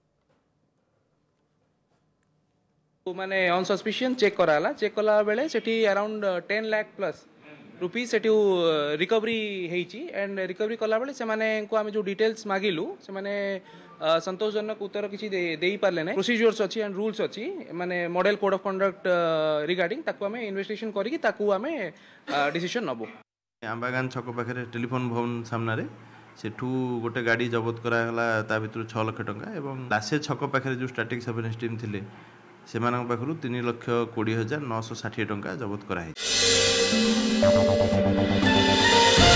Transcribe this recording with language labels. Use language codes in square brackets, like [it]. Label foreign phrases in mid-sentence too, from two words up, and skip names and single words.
[or] माने [en] on suspicion check [or] कराला। ଚେକ କଲା ବେଳେ ସେଠି ଅରାଉଣ୍ଡ 10 ଲକ୍ଷ [en] plus rupees [or] ସେଠି ରିକଭରି ହେଇଛି ଏଣ୍ଡ ରିକଭରି କଲା ବେଳେ ସେ ମାନେ କୋ ଆମେ ଯୋ ଡିଟେଲ୍ସ ମାଗିଲୁ ସେ ମାନେ ସନ୍ତୋଷଜନକ ଉତ୍ତର କିଛି ଦେଇ ପାରିଲେ ନାହିଁ। ପ୍ରୋସିଜର୍ସ ଅଛି ଏଣ୍ଡ ରୁଲ୍ସ ଅଛି ମାନେ [en] model code of conduct regarding [or] ତାକୁ ଆମେ ଇନଭେଷ୍ଟିଗେସନ କରିକି ତାକୁ ଆମେ ଡିସିଜନ ନବୁ। ଆମ୍ବଗାନ ଛକ ପାଖେ ଟେଲିଫୋନ ଭବନ ସାମନେ ସେଠୁ ଗୋଟେ ଗାଡ଼ି ଜବତ କରାଗଲା ତା ଭିତରେ 6 ଲକ୍ଷ ଟଙ୍କା ଏବଂ ଲାସେ ଛକ ପାଖେ ଯୋ [en] static surveillance team [or] ଥିଲେ ସେ ପାଖୁ 3,20,960 ଟଙ୍କା ଜବତ କରାଇ।